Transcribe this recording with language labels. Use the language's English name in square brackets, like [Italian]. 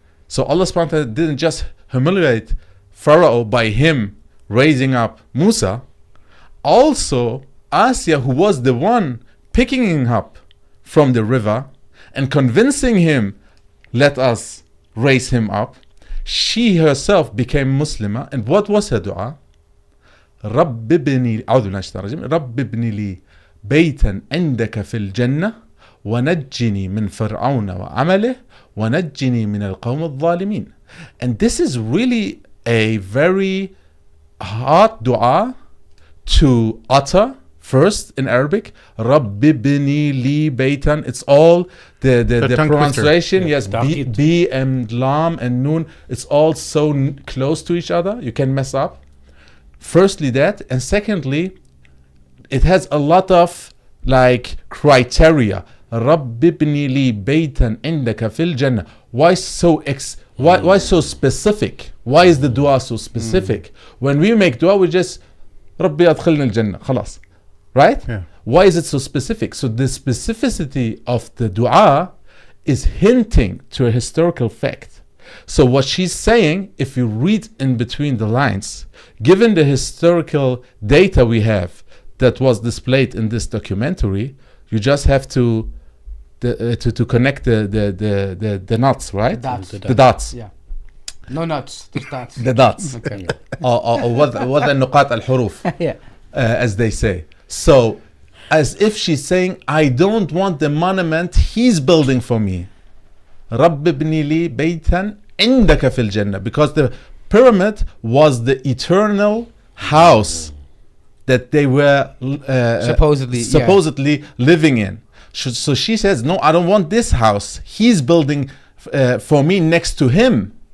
[English] So Allah subhanahu wa ta'ala didn't just humiliate Pharaoh by him raising up Musa. Also, Aasiyah, who was the one picking him up from the river and convincing him, let us raise him up, she herself became Muslimah. And what was her dua? [Arabic] رب ابني أعوذ بالله من الشيطان الرجيم رب ابني لي بيتا عندك في الجنة ونجني من فرعون وعمله ونجني من القوم الظالمين. [English] And this is really a very hard dua to utter first in Arabic. Rabbi bini li baytan. It's all the tongue pronunciation. twister. Yes, Yeah. B and lam and nun. It's all so close to each other. You can mess up. Firstly, that, and secondly, it has a lot of like criteria. Rabbi bini li baytan indaka fil jannah. Why so why so specific? Why is the dua so specific? When we make dua, we just Rabbi adkhilna al-jannah. Khalas. Right? Yeah. Why is it so specific? So the specificity of the dua is hinting to a historical fact. So what she's saying, if you read in between the lines, given the historical data we have that was displayed in this documentary, you just have to connect the knots, right? Dots. The dots. Yeah. No nuts. Just dots. The dots. Okay. or [Arabic] وضع النقاط الحروف, [English] Yeah. as they say. So, as if she's saying, I don't want the monument he's building for me. [Arabic] رب ابني لي بيتا عندك في الجنة. [English] Because the pyramid was the eternal house that they were supposedly living in. So she says, no, I don't want this house he's building for me next to him.